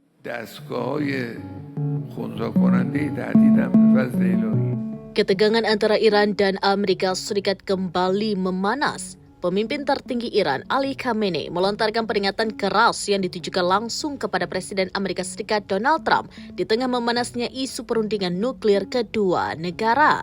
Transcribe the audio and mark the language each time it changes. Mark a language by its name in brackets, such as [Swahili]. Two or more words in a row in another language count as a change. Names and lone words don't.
[Persian] دستگاه‌های خنثی‌کننده تهدیدند به فضل الهی. [Indonesian] Ketegangan antara Iran dan Amerika Serikat kembali memanas. Pemimpin tertinggi Iran, Ali Khamenei, melontarkan peringatan keras yang ditujukan langsung kepada Presiden Amerika Serikat Donald Trump di tengah memanasnya isu perundingan nuklir kedua negara.